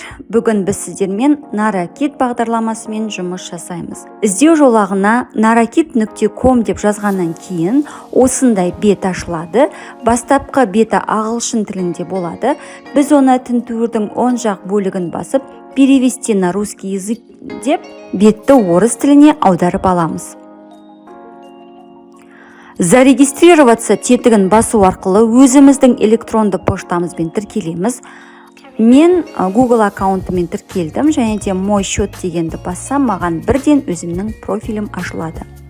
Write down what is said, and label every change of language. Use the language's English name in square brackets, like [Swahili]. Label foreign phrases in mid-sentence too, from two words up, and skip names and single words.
[Kazakh] Бүгін біз сіздермен Narakit бағдарламасымен жұмыс жасаймыз. Іздеу жолағына narakit.com деп жазғаннан кейін осындай бет ашылады. Бастапқы беті ағылшын тілінде болады. Біз оны тінтуірдің оң жақ бөлігін басып, [Russian] перевести на русский язык [Kazakh] деп бетті орыс тіліне аударып аламыз. Зарегистрироваться тетігін басу арқылы өзіміздің электронды поштамызбен тіркелеміз. Мен Google аккаунтымен тіркелдім, және де [Russian] мой счет [Kazakh] дегенді бассам, маған бірден өзімнің профилім ашылады.